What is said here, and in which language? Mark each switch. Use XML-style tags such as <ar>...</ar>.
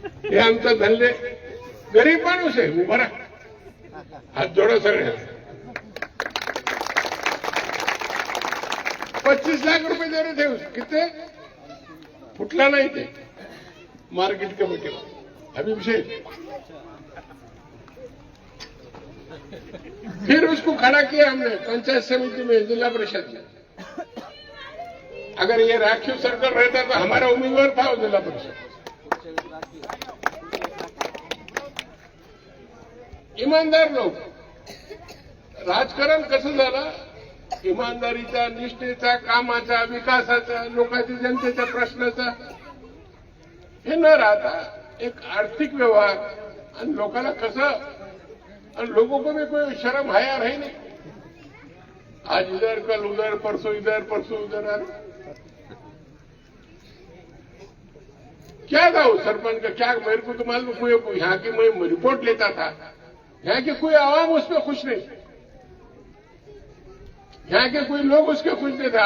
<mr>हे आमचा धनले गरीब माणूस आहे, उभा राहा, हात जोडा सगळे.</mr> <hi>25 लाख रुपये दे रहे थे. कितने? फुटला नहीं थे मार्केट कमेटी में हबीब शेख। फिर उसको खड़ा किया हमने पंचायत समिति में, जिला परिषद में। अगर ये राखीव सर्कल रहता तो हमारा उम्मीदवार था वो जिला परिषद।</hi> <mr>इमानदार लोक राजकारण कसं झालं, इमानदारीचा, निष्ठेचा, कामाचा, विकासाचा, लोकांच्या जनतेच्या प्रश्नाचा हे न राहता एक आर्थिक व्यवहार आणि लोकांना कसं,</mr> <hi>और लोगों को भी कोई शर्म हया रही नहीं। आज इधर, कल उधर, परसों इधर, परसों उधर। क्या था उस सरपंच का, क्या मेरे को तो मालूम, कोई यहाँ की मैं रिपोर्ट लेता था, यहाँ के कोई आवाम उस पर खुश नहीं, यहाँ के कोई लोग उसके खुश नहीं थे।</hi>